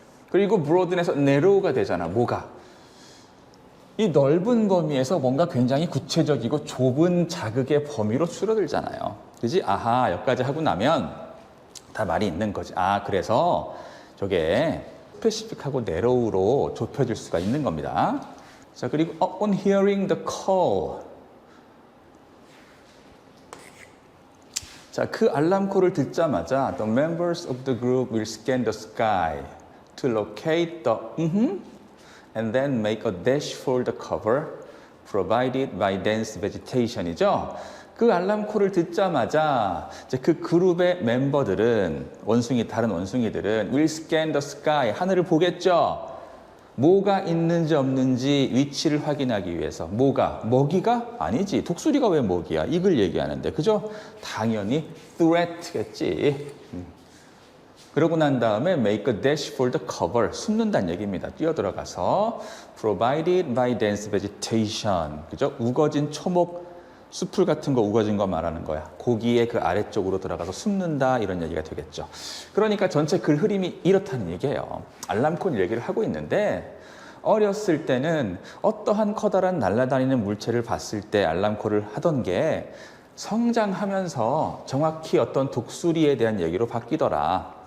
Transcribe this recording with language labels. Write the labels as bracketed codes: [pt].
[ko] 그리고 broaden에서 narrow가 되잖아. 뭐가? 이 넓은 범위에서 뭔가 굉장히 구체적이고 좁은 자극의 범위로 줄어들잖아요. 그지? 여기까지 하고 나면 다 말이 있는 거지. 그래서 저게 스페시픽하고 narrow로 좁혀질 수가 있는 겁니다. 자, 그리고 [en] on hearing the call. [ko] 자, 그 알람콜을 듣자마자 [en] the members of the group will scan the sky to locate the and then make a dash for the cover provided by dense vegetation이죠. [ko] 그 알람콜을 듣자마자 이제 그 그룹의 멤버들은 다른 원숭이들은 [en] will scan the sky [ko] 하늘을 보겠죠. 뭐가 있는지 없는지 위치를 확인하기 위해서. 뭐가? 먹이가? 아니지. 독수리가 왜 먹이야? 이걸 얘기하는데. 그죠? 당연히 threat겠지. 그러고 난 다음에 [en] make a dash for the cover. [ko] 숨는다는 얘기입니다. 뛰어들어가서 [en] provided by dense vegetation. [ko] 그죠? 우거진 초목 숲풀 같은 거 우거진 거 말하는 거야. 고기의 그 아래쪽으로 들어가서 숨는다 이런 얘기가 되겠죠. 그러니까 전체 글 흐름이 이렇다는 얘기예요. 알람콜 얘기를 하고 있는데 어렸을 때는 어떠한 커다란 날아다니는 물체를 봤을 때 알람콜을 하던 게 성장하면서 정확히 어떤 독수리에 대한 얘기로 바뀌더라.